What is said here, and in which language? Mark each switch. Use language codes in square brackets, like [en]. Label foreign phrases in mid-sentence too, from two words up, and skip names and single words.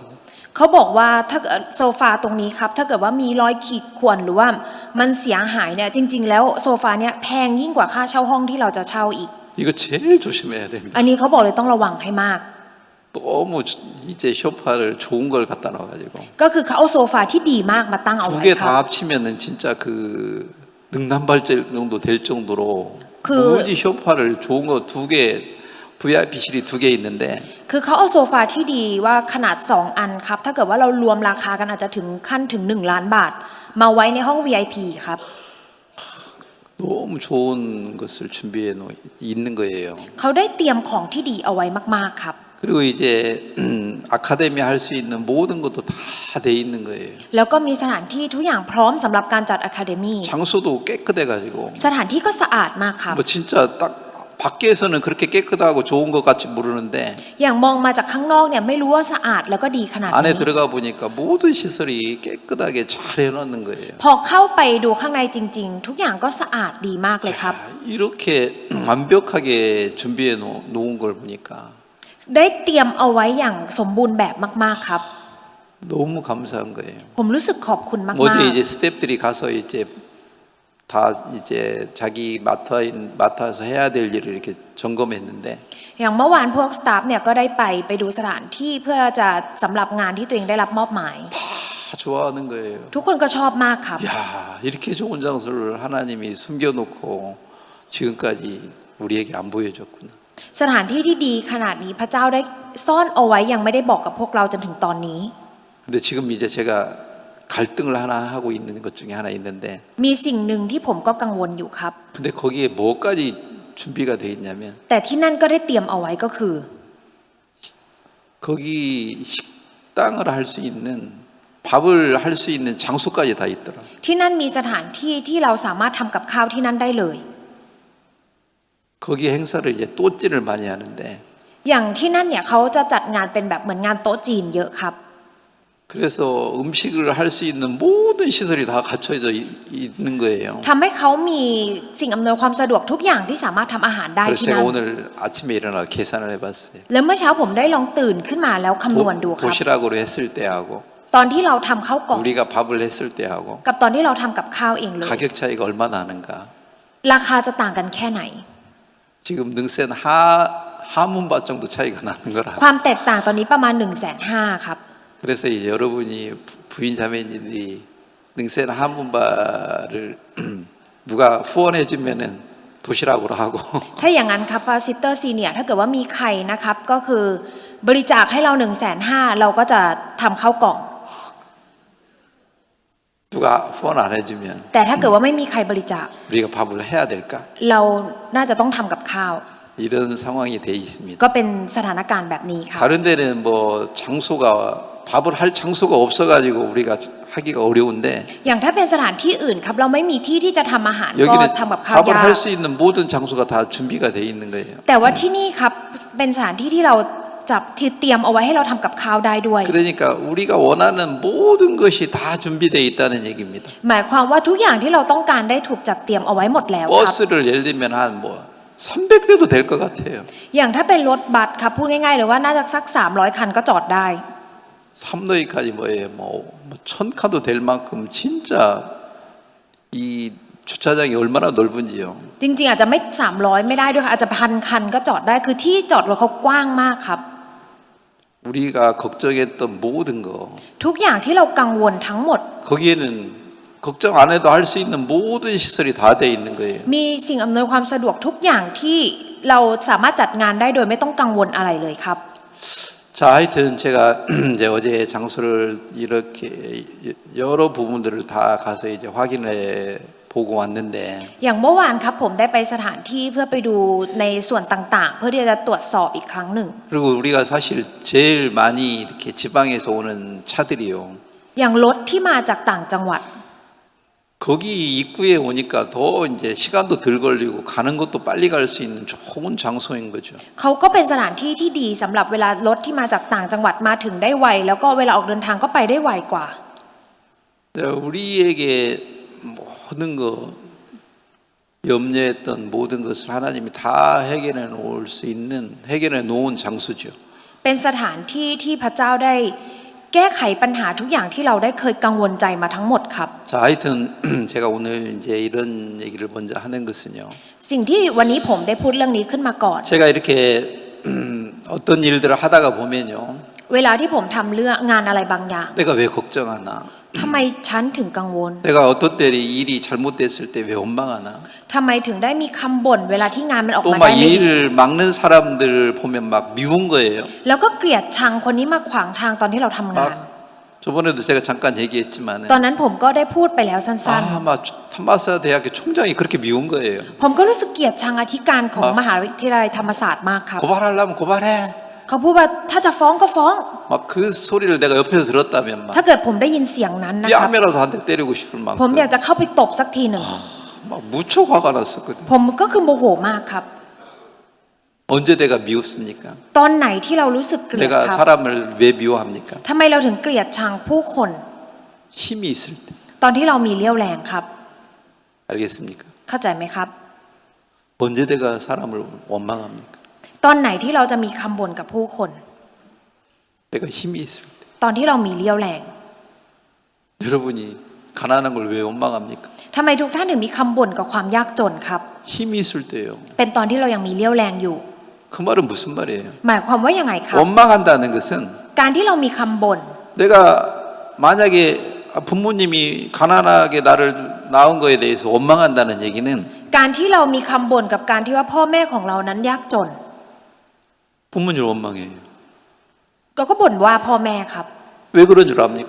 [th] เขาบอกว่าถ้าโซฟาตรงนี้ครับถ้าเกิดว่ามีรอยขีดข่วนหรือว่ามันเสียหายเนี่ยจริงๆแล้วโซฟาเนี่ยแพงยิ่งกว่าค่าเช่าห้องที่เราจะเช่าอีก [ko] 이거 제일 조심해야 됩니다. [th] อันนี้เขาบอกเลยต้องระวังให้มาก [ko] 너무 이제 쇼파를 좋은 걸 갖다 놔가지고 [th] ก็คือเขาเอาโซฟาที่ดีมากมาตั้งเอา [ko] 두 [th] ไว้ [ko] 개 [th] ครั [ko] 다 [th] บ [ko] 합치면은 진짜 그 능남발전 정도 될 정도로 그- 무지 쇼파를 좋은 거 두 개 VIP실이 두 개 있는데 [th] คือเขาเอาโซฟาที่ดีว่าขนาด2อันครับถ้าเกิดว่าเรารวมราคากันอาจจะถึงขั้นถึง1 ล้านบาท มาไว้ในห้อง VIP ครับ [ko] 너무 좋은 것을 준비해 있는 거예요. [th] เขาได้เตรียมของที่ดีเอาไว้มากๆครับ [ko] 그리고 이제 아카데미 할 수 있는 모든 것도 다 돼 있는 거예요. [th] แล้วก็มีสถานที่ทุกอย่างพร้อมสำหรับการจัดอะคาเดมี่ [ko] 장소도 깨끗해가지고 [th] สถานที่ก็สะอาดมากครับ [ko] 뭐 진짜 딱 밖에서는 그렇게 깨끗하고 좋은 것 같이 모르는데 [th] อย่างมองมาจากข้างนอกเนี่ยไม่รู้ว่าสะอาดแล้วก็ดีขนาด [ko] 안에 [th] นี้ [ko] 들어가 보니까 모든 시설이 깨끗하게 잘 해놓는 거예요. [th] พอเข้าไปดูข้างในจริง ๆ ทุกอย่างก็สะอาดดีมากเลยครับ [ko] 이렇게 완벽하게 준비해 놓은 걸 보니까 [th] ได้เตรียมเอาไว้อย่างสมบูรณ์แบบมากๆครับ [ko] 너무 감사한 거예요. [th] ผมรู้สึกขอบคุณมาก [ko] 어제 이제 스태프들이 가서 이제 다 이제 자기 맡아서 해야 될 일을 이렇게 점검했는데 [th] ๆอย่างเมื่อวานพวกสตาฟเนี่ยก็ได้ไปดูสถานที่เพื่อจะสำหรับงานที่ตัวเองได้รับมอบหมาย [ko] 다 좋아하는 거예요. [th] ทุกคนก็ชอบมากครับ [ko] 야, 이렇게 좋은 장소를 하나님이 숨겨놓고 지금까지 우리에게 안 보여줬구나. [th] สถานที่ที่ดีขนาดนี้พระเจ้าได้ซ่อนเอาไว้ยังไม่ได้บอกกับพวกเราจนถึงตอนนี้ [ko] 근데 지금 이제 제가 갈등을 하나 하고 있는 것 중에 하나 있는데 [th] มีสิ่งหนึ่งที่ผมก็กังวลอยู่ครับ [ko] 근데 거기에 뭐까지 준비가 돼 있냐면 [th] แต่ที่นั่นก็ได้เตรียมเอาไว้ก็คือ [ko] 거기 식당을 할 수 있는 밥을 할 수 있는 장소까지 다 있더라. [th] ที่นั่นมีสถานที่ที่เราสามารถทำกับข้าวที่นั่นได้เลย [ko] 거기 행사를 이제 또찌를 많이 하는데 [th] อย่างที่นั่นเนี่ยเขาจะจัดงานเป็นแบบเหมือนงานโต๊ะจีนเยอะครับ [ko] 그래서 음식을 할 수 있는 모든 시설이 다 갖춰져 있는 거예요. [th] ทำให้เขามีสิ่งอำนวยความสะดวกทุกอย่างที่สามารถทำอาหารได้ [ko] 그래서 [th] ที่ [ko] 제가 [th] นั่น [ko] 오늘 아침에 일어나 계산을 해봤어요. [th] แล้วเมื่อเช้าผมได้ลองตื่นขึ้นมาแล้วคำนวณดูครับ [ko] 도시락으로 했을 때하고 [th] ตอนที่เราทำข้าวกล่อง [ko] 우리가 밥을 했을 때하고 [th] กับตอนที่เราทำกับข้าวเองเลย [ko] 가격 차이가 얼마나 나는가? [th] ราคาจะต่างกันแค่ไหน [ko] 지금 능센 하문밭 정도 차이가 나는 거라. [th] ความแตกต่างตอนนี้ประมาณ 150,000ครับ [ko] 그래서 이제 여러분이 부인 자매님들이 능센 하문밭을 누가 후원해 주면은 도시락으로 하고 [th] ถ้าอย่างนั้นครับซิสเตอร์ซีเนียถ้าเกิดว่ามีใครนะครับก็คือบริจาคให้เรา 150,000เราก็จะทำข้าวกล่อง [ko] 누가 후원 안 해주면 [th] แต่ถ้าเกิดว่าไม่มีใครบริจาค [ko] 우리가 밥을 해야 될까? [th] เราน่าจะต้องทำกับข้าว [ko] 이런 상황이 돼 있습니다. [th] ก็เป็นสถานการณ์แบบนี้ครับ [ko] 다른 데는 뭐 장소가 밥을 할 장소가 없어가지고 우리가 하기가 어려운데 [th] อย่างถ้าเป็นสถานที่อื่นครับเราไม่มีที่ที่จะทำอาหารก็ [ko] 여기는 [th] ทำกับข้าว [ko] 밥을 [th] ยาก [ko] 할 수 있는 모든 장소가 다 준비가 돼 있는 거예요. [th] แต่ว่าที่นี่ครับเป็นสถานที่ที่เราจับที่เตรียมเอาไว้ให้เราทำกับข้าวได้ด้วย [ko] 그러니까 우리가 원하는 모든 것이 다 준비돼 있다는 얘기입니다. [th] หมายความว่าทุกอย่างที่เราต้องการได้ถูกจัดเตรียมเอาไว้หมดแล้วครับ [ko] 버스를 예를 들면 한 뭐 300대도 될 것 같아요. [th] อย่างถ้าเป็นรถบัสครับพูดง่ายๆเลยว่าน่าจะสัก300 คันก็จอดได้ [ko] 삼로이까지 뭐예요? 뭐 1000칸도 될 만큼 진짜 이 주차장이 얼마나 넓은지요. [th] จริงๆอาจจะไม่300ไม่ได้ด้วยค่ะอาจจะ1,000 คันก็จอดได้คือที่จอดรถเขากว้างมากครับ [ko] 우리가 걱정했던 모든 거 [th] ทุกอย่างที่เรากังวลทั้งหมด [ko] 거기에는 걱정 안 해도 할 수 있는 모든 시설이 다 돼 있는 거예요. [th] มีสิ่งอำนวยความสะดวกทุกอย่างที่เราสามารถจัดงานได้โดยไม่ต้องกังวลอะไรเลยครับ [ko] 자, 하여튼 제가 이제 어제 장소를 이렇게 여러 부분들을 다 가서 이제 확인해 보고 왔는데 [th] อย่างเมื่อวานครับผมได้ไปสถานที่เพื่อไปดูในส่วนต่างๆ เพื่อที่จะตรวจสอบอีกครั้งหนึ่ง [ko] 그리고 우리가 사실 제일 많이 이렇게 지방에서 오는 차들이요. [th] อย่างรถที่มาจากต่างจังหวัด [ko] 거기 입구에 오니까 더 이제 시간도 덜 걸리고 가는 것도 빨리 갈 수 있는 좋은 장소인 거죠. [th] เขาก็เป็นสถานที่ที่ดีสำหรับเวลารถที่มาจากต่างจังหวัดมาถึงได้ไวแล้วก็เวลาออกเดินทางก็ไปได้ไวกว่า [ko] 우리에게 모든 거 염려했던 모든 것을 하나님이 다 해결해 놓을 수 있는 해결해 놓은 장소죠. [th] เป็นสถานที่ที่พระเจ้าได้แก้ไขปัญหาทุกอย่างที่เราได้เคยกังวลใจมาทั้งหมดครับ [ko] 자, 하여튼 제가 오늘 이제 이런 얘기를 먼저 하는 것은요. [th] สิ่งที่วันนี้ผมได้พูดเรื่องนี้ขึ้นมาก่อน [ko] 제가 이렇게 어떤 일들을 하다가 보면요. [th] เวลาที่ผมทำเรื่องงานอะไรบางอย่าง [ko] 내가 왜 걱정하나? [th] ทำไมฉันถึงกังวล [ko] 내가 어떤 때 일이 잘못됐을 때 왜 원망하나? [th] ทำไมถึงได้มีคำบ่นเวลาที่งานมันออก [ko] 또 [th] มา [ko] 막 [th] ได้ไม่ดี [ko] 일을 막는 사람들 보면 막 미운 거예요. [th] แล้วก็เกลียดชังคนนี้มาขวางทางตอนที่เราทำงาน [ko] 저번에도 제가 잠깐 얘기했지만 [th] ตอนนั้นผมก็ได้พูดไปแล้วสั้น [ko] 막 탐마사 대학교 총장이 그렇게 미운 거예요. [th] ๆ ผมก็รู้สึกเกลียดชังอธิการของมหาวิทยาลัยธรรมศาสตร์มากครับ [ko] 고발하려면 고발해. [th] เขาพูดว่าถ้าจะฟ้องก็ฟ้อง [ko] 막 그 소리를 내가 옆에서 들었다면 막 [th] ถ้าเกิดผมได้ยินเสียงนั้นนะครับ [ko] 뺨이라도 한 대 때리고 싶을 [th] ผม [ko] 만큼 [th] อยากจะเข้าไปตบสักทีหนึ่ง [ko] 막 무척 화가 났었거든. [th] ผมก็คือโมโหมากครับ [ko] 언제 내가 미웠습니까? [th] ตอนไหนที่เรารู้สึกเกลียด [ko] 내가 [th] ครับ [ko] 사람을 왜 미워합니까? [th] ทำไมเราถึงเกลียดชังผู้คน [ko] 힘이 있을 때. [th] ตอนที่เรามีเลี้ยวแรงครับ [ko] 알겠습니까? [th] เข้าใจไหมครับ [ko] 언제 내가 사람을 원망합니까? [th] ตอนไหนที่เราจะมีคำบ่นกับผู้คน [ko] 내가 힘이 있을 때. [th] ตอนที่เรามีเลี้ยวแรง [ko] 여러분이 가난한 걸 왜 원망합니까? [th] ทำไมทุกท่านถึงมีคำบ่นกับความยากจนครับ [ko] 힘이 있을 때요. [th] เป็นตอนที่เรายังมีเลี้ยวแรงอยู่ [ko] 그 말은 무슨 말이에요? [th] หมายความว่ายังไงครับ [ko] 원망한다는 것은 [th] การที่เรามีคำบ่น [ko] 내가 만약에 부모님이 가난하게 나를 낳은 거에 대해서 원망한다는 얘기는 [th] การที่เรามีคำบ่นกับการที่ว่าพ่อแม่ของเรานั้นยากจน [ko] 부모님을 원망해요. [th] เราก็บ่นว่าพ่อแม่ครับ [ko] 왜 그런 줄 압니까?